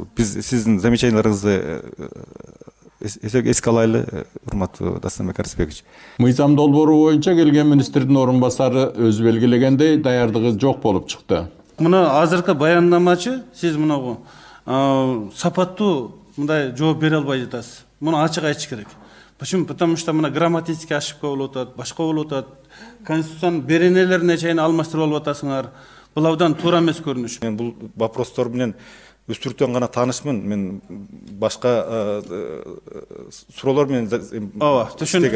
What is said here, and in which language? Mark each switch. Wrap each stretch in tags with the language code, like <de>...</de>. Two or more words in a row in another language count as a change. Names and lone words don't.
<ky>Биз сиздин замечанияларыңызды эске алайлы, урматтуу Дастанбек Арысбекович. Мыйзам долбоору боюнча келген министрдин орун басары өз белгилегендей даярдыгы жок болуп чыкты. Мына азыркы баяндамачы, сиз мына сапаттуу мындай жооп бере албай жатасыз. Муну ачык айтыш керек.</ky> <ru>Почему? Потому что</ru> <ky>мына</ky> <ru>грамматический ошибка</ru> <ky>болуп атат, башка болуп атат. Конституциянын беренелерине чейин алмаштырып алып атасыңар. Бул абдан туура эмес көрүнүш. Мен бул вопростор менен үстүртөн гана таанышмын. Мен башка суроолор менен ооба, түшүнүктүү.</ky>